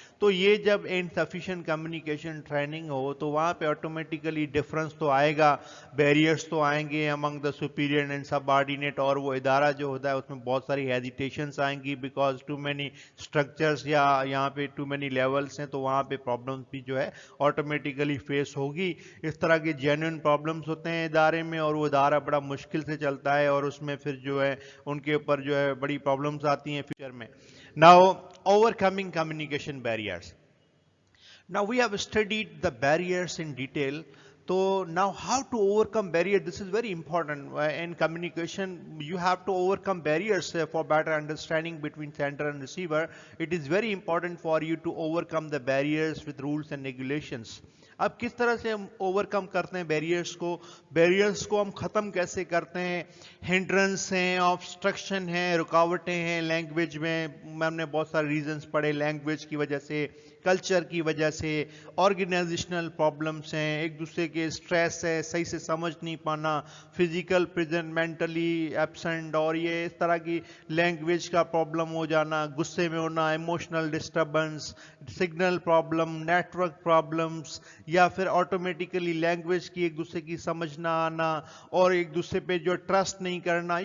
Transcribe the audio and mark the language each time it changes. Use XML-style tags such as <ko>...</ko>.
<ur>تو یہ جب انسفیشینٹ کمیونیکیشن ٹریننگ ہو تو وہاں پہ آٹومیٹیکلی ڈفرنس تو آئے گا, بیریئرس تو آئیں گے</ur> <en>among the superior and subordinate,</en> <ur>اور وہ ادارہ جو ہوتا ہے اس میں بہت ساری ہیزیٹیشنس آئیں گی بیکاز ٹو مینی اسٹرکچرس یا یہاں پہ ٹو مینی لیولس ہیں, تو وہاں پہ پرابلمس بھی جو ہے آٹومیٹیکلی فیس ہوگی. اس طرح کے جینوئن پرابلمس ہوتے ہیں ادارے میں, اور وہ ادارہ بڑا مشکل سے چلتا ہے, اور اس میں پھر جو ہے ان کے اوپر جو ہے بڑی پرابلمس آتی ہیں فیوچر میں.</ur> <en>Now, overcoming communication barriers. Now we have studied the barriers in detail. So now how to overcome barriers, this is very important. In communication, you have to overcome barriers for better understanding between sender and receiver. It is very important for you to overcome the barriers with rules and regulations.</en> <ur>اب کس طرح سے ہم over کم کرتے ہیں barriers کو ہم ختم کیسے کرتے ہیں؟ ہنڈرنس ہیں، آبسٹرکشن ہیں، رکاوٹیں ہیں لینگویج میں. ہم نے بہت سارے ریزنز پڑھے، لینگویج کی وجہ سے، کلچر کی وجہ سے، آرگنائزیشنل پرابلمس ہیں، ایک دوسرے کے اسٹریس ہے، صحیح سے سمجھ نہیں پانا، فزیکل پریزنٹ، مینٹلی ایبسنٹ، اور یہ اس طرح کی لینگویج کا پرابلم ہو جانا، غصے میں ہونا، emotional disturbance, signal problem, net work problems, یا پھر آٹومیٹیکلی لینگویج کی ایک دوسرے کی سمجھ نہ آنا، اور ایک دوسرے پہ جو ٹرسٹ نہیں کرنا.</ur>